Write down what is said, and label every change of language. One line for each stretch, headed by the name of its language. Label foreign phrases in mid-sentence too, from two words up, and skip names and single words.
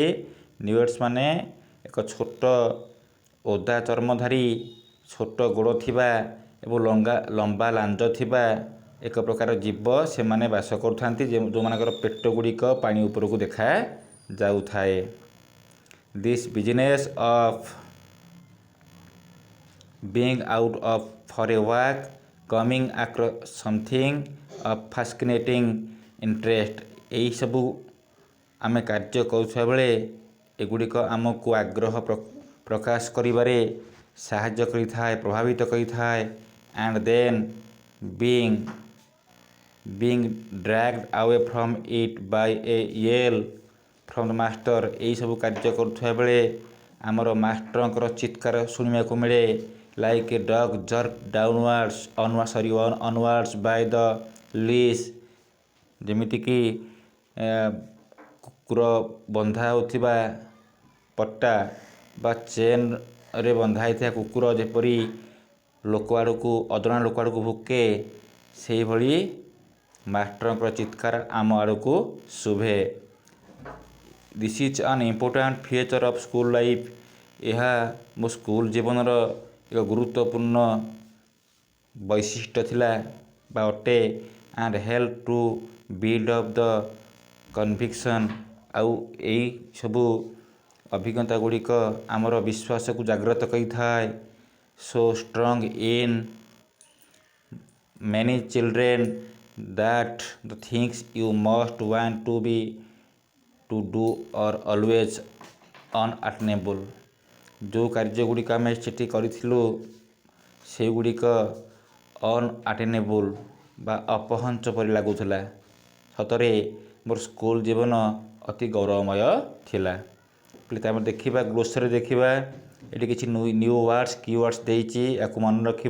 Odia: ନ୍ୟୁଏଟ୍ସ ମାନେ ଏକ ଛୋଟ ଓଦା ଚର୍ମଧାରୀ, ଛୋଟ ଗୋଡ଼ ଥିବା ଏବଂ ଲମ୍ବା ଲାଞ୍ଜ ଥିବା ଏକ ପ୍ରକାର ଜୀବ ସେମାନେ ବାସ କରୁଥାନ୍ତି, ଯେଉଁମାନଙ୍କର ପେଟ ଗୁଡ଼ିକ ପାଣି ଉପରକୁ ଦେଖାଯାଉଥାଏ।
English: this business of being out of for a walk, coming across something of fascinating interest,
Odia: ଏହି ସବୁ ଆମେ କାର୍ଯ୍ୟ କରୁଥିବା ବେଳେ ଏଗୁଡ଼ିକ ଆମକୁ ଆଗ୍ରହ ପ୍ରକାଶ କରିବାରେ ସାହାଯ୍ୟ କରିଥାଏ, ପ୍ରଭାବିତ କରିଥାଏ।
English: and then being dragged away from it by a yell from the master,
Odia: ଏହିସବୁ କାର୍ଯ୍ୟ କରୁଥିବା ବେଳେ ଆମର ମାଷ୍ଟରଙ୍କର ଚିତ୍କାର ଶୁଣିବାକୁ ମିଳେ।
English: like a dog jerked onwards by the leash,
Odia: ଯେମିତିକି କୁକୁର ବନ୍ଧା ହେଉଥିବା ପଟା ବା ଚେନ୍ରେ ବନ୍ଧା ହୋଇଥିବା କୁକୁର ଯେପରି ଲୋକ ଆଡ଼କୁ ଅଜଣା ଲୋକ ଆଡ଼କୁ ଭୁକେ, ସେହିଭଳି ମାଷ୍ଟରଙ୍କର ଚିତ୍କାର ଆମ ଆଡ଼କୁ ଶୁଭେ।
English: this is an important feature of school life,
Odia: ଏହା ମୋ ସ୍କୁଲ ଜୀବନର ଏକ ଗୁରୁତ୍ୱପୂର୍ଣ୍ଣ ବୈଶିଷ୍ଟ୍ୟ ଥିଲା ବା ଅଟେ।
English: and help to build up the conviction,
Odia: ଆଉ ଏଇ ସବୁ ଅଭିଜ୍ଞତା ଗୁଡ଼ିକ ଆମର ବିଶ୍ୱାସକୁ ଜାଗ୍ରତ କରିଥାଏ।
English: so strong in many children that the things you most want to do are always unattainable,
Odia: ଯେଉଁ କାର୍ଯ୍ୟ ଗୁଡ଼ିକ ଆମେ ସେଠି କରିଥିଲୁ ସେଗୁଡ଼ିକ ଅନଆଟେନେବୁଲ୍ ବା ଅପହଞ୍ଚ ପରି ଲାଗୁଥିଲା। ସତରେ ମୋର ସ୍କୁଲ ଜୀବନ ଅତି ଗୌରବମୟ ଥିଲା। ତାପରେ ଦେଖିବା ଗ୍ଲୋସାରୀ ଦେଖିବା, ଏଠି କିଛି
English: new words key words
Odia: ଦେଇଛି, ୟାକୁ ମନେ ରଖିବ।